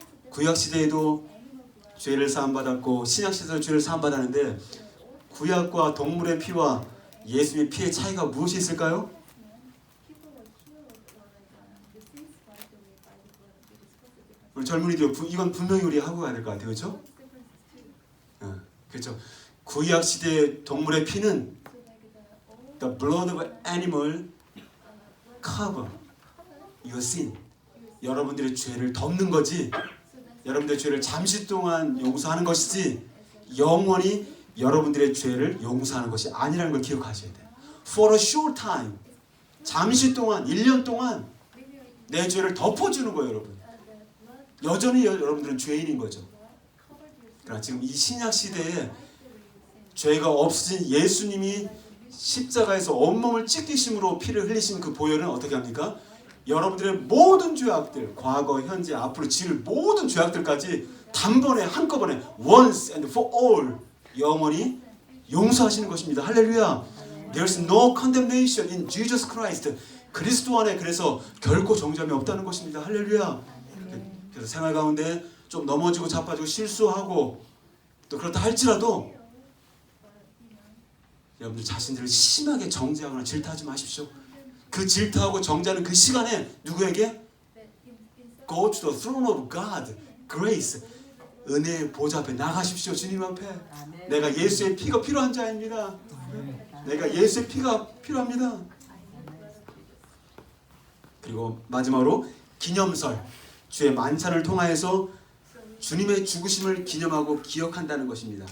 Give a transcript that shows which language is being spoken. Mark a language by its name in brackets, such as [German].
[Korean] 구약시대에도 죄를 사함받았고 신약시대에도 죄를 사함받았는데 구약과 동물의 피와 예수님의 피의 차이가 무엇이 있을까요? 우리 젊은이들 이건 분명히 우리 하고 가야 될 것 같아요. 그렇죠? 그렇죠. 구약시대의 동물의 피는 [English] The blood of animal cover your sin. [Korean] 여러분들의 죄를 덮는 거지, 여러분들의 죄를 잠시 동안 용서하는 것이지 영원히 여러분들의 죄를 용서하는 것이 아니라는 걸 기억하셔야 돼요. [English] For a short time, [Korean] 잠시 동안, 1년 동안 내 죄를 덮어주는 거예요, 여러분. 여전히 여러분들은 죄인인 거죠. 그러나 지금 이 신약 시대에 죄가 없으신 예수님이 십자가에서 온몸을 찢기심으로 피를 흘리신 그 보혈은 어떻게 합니까? 여러분들의 모든 죄악들, 과거, 현재, 앞으로 지을 모든 죄악들까지 단번에 한꺼번에 [English] once and for all [Korean] 영원히 용서하시는 것입니다. 할렐루야. [English] There's no condemnation in Jesus Christ. [Korean] 그리스도 안에 그래서 결코 정죄함이 없다는 것입니다. 할렐루야. 그래서 생활 가운데 좀 넘어지고 자빠지고 실수하고 또 그렇다 할지라도 여러분들 자신들을 심하게 정죄하거나 질타하지 마십시오. 그 질타하고 정죄하는 그 시간에 누구에게? [English] Go to the throne of God, grace. [Korean] 은혜의 보좌 앞에 나가십시오. 주님 앞에. 내가 예수의 피가 필요한 자입니다. 내가 예수의 피가 필요합니다. 그리고 마지막으로 기념설. 주의 만찬을 통하여서 주님의 죽으심을 기념하고 기억한다는 것입니다.